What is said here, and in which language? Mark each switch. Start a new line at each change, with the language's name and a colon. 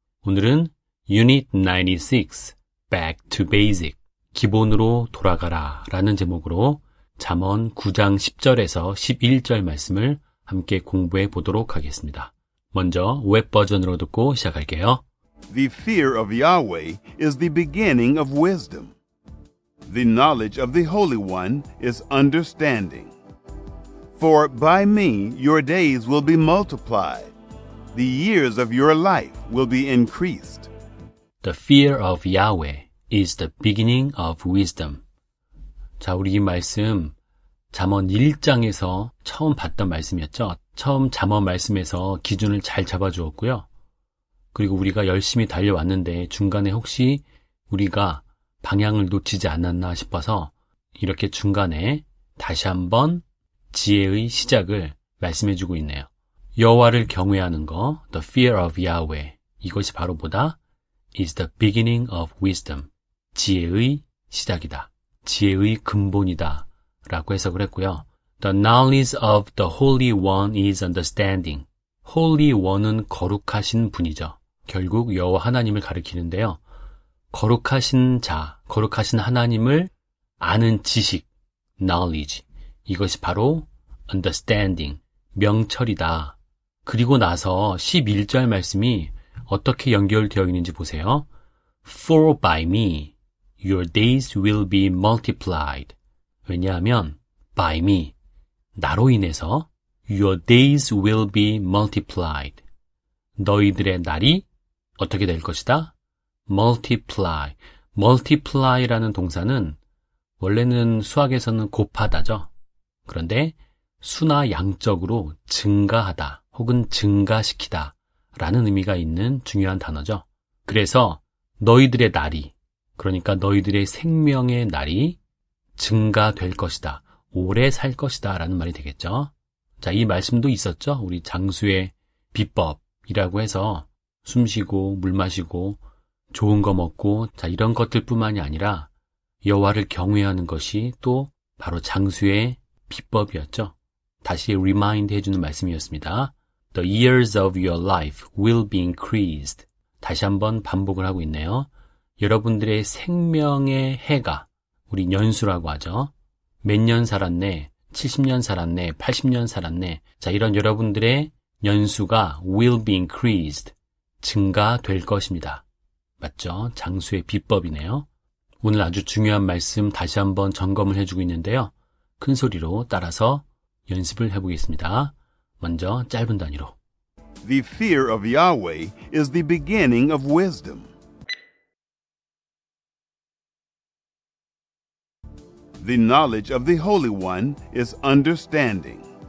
Korean: 오늘은 Unit 96, Back to Basic, 기본으로 돌아가라 라는 제목으로 잠언 9장 10절에서 11절 말씀을 함께 공부해 보도록 하겠습니다. 먼저 웹 버전으로 듣고 시작할게요.
English: The fear of Yahweh is the beginning of wisdom. The knowledge of the Holy One is understanding. For by me your days will be multiplied. The years of your life will be increased. The fear of Yahweh is the beginning of wisdom.
Korean: 자, 우리 이 말씀 잠언 1장에서 처음 봤던 말씀이었죠. 처음 잠언 말씀에서 기준을 잘 잡아주었고요. 그리고 우리가 열심히 달려왔는데 중간에 혹시 우리가 방향을 놓치지 않았나 싶어서 이렇게 중간에 다시 한번 지혜의 시작을 말씀해주고 있네요. 여호와를 경외하는 거,
English: the fear of Yahweh,
Korean: 이것이 바로 뭐다?
English: is the beginning of wisdom.
Korean: 지혜의 시작이다. 지혜의 근본이다. 라고 해석을 했고요.
English: The knowledge of the Holy One is understanding.
Korean: Holy One은 거룩하신 분이죠. 결국 여호와 하나님을 가리키는데요. 거룩하신 자, 거룩하신 하나님을 아는 지식, knowledge. 이것이 바로 understanding, 명철이다. 그리고 나서 11절 말씀이 어떻게 연결되어 있는지 보세요.
English: For by me, your days will be multiplied.
Korean: 왜냐하면
English: by me,
Korean: 나로 인해서
English: your days will be multiplied.
Korean: 너희들의 날이 어떻게 될 것이다?
English: multiply.
Korean: multiply라는 동사는 원래는 수학에서는 곱하다죠. 그런데 수나 양적으로 증가하다 혹은 증가시키다 라는 의미가 있는 중요한 단어죠. 그래서 너희들의 날이, 그러니까 너희들의 생명의 날이 증가될 것이다. 오래 살 것이다 라는 말이 되겠죠. 자, 이 말씀도 있었죠. 우리 장수의 비법이라고 해서 숨 쉬고 물 마시고 좋은 거 먹고 자 이런 것들뿐만이 아니라 여호와를 경외하는 것이 또 바로 장수의 비법이었죠. 다시 리마인드 해주는 말씀이었습니다.
English: The years of your life will be increased.
Korean: 다시 한번 반복을 하고 있네요. 여러분들의 생명의 해가 우리 연수라고 하죠. 몇 년 살았네, 70년 살았네, 80년 살았네. 자, 이런 여러분들의 연수가
English: will be increased.
Korean: 증가될 것입니다. 맞죠? 장수의 비법이네요. 오늘 아주 중요한 말씀 다시 한번 점검을 해주고 있는데요. 큰 소리로 따라서 연습을 해보겠습니다. 먼저 짧은 단위로.
English: The fear of Yahweh is the beginning of wisdom. The knowledge of the Holy One is understanding.